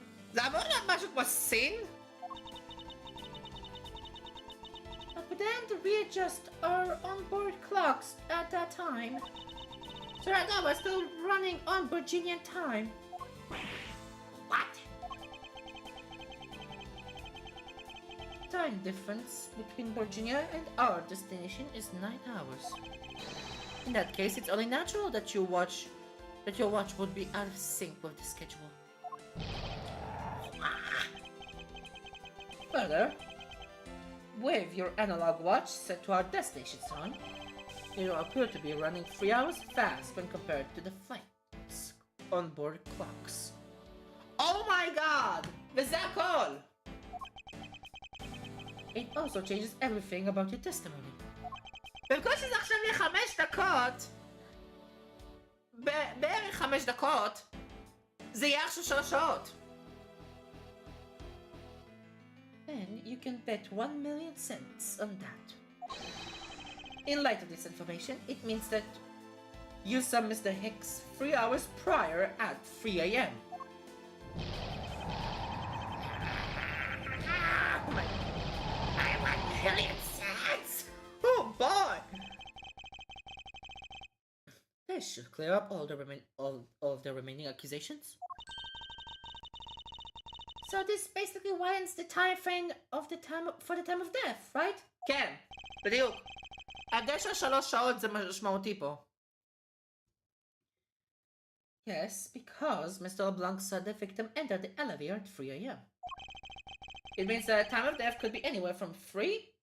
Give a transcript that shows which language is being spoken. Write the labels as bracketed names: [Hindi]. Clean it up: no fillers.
[Hebrew] זה אמור להיות משהו כמו סין? [English] But then to readjust our onboard clocks at that time. So right now we're still running on Virginian time. What? Time difference between Virginia and our destination is 9 hours. In that case, it's only natural that your watch would be out of sync with the schedule. Further, with your analog watch set to our destination time, you appear to be running 3 hours fast when compared to the flight's onboard clocks. Oh my god! [Hebrew] וזה הכל! [English] It also changes everything about your testimony. [Hebrew] במקום שזה עכשיו יהיה 5 דקות, בערך 5 דקות, זה יהיה עכשיו 3 שעות. [English] Then you can bet 1 million cents on that. In light of this information, it means that you saw Mr. Hicks 3 hours prior at 3 a.m. I want 1 million cents. Oh boy! This should clear up all of the remaining accusations. So this basically widens the time frame of for the time of death, right? [Hebrew] כן, בדיוק. ההבדל של 3 שעות זה משמעותי פה. [English] Yes, because Mr. LeBlanc saw the victim enter the elevator at 3 a.m. It means the time of death could be anywhere from 3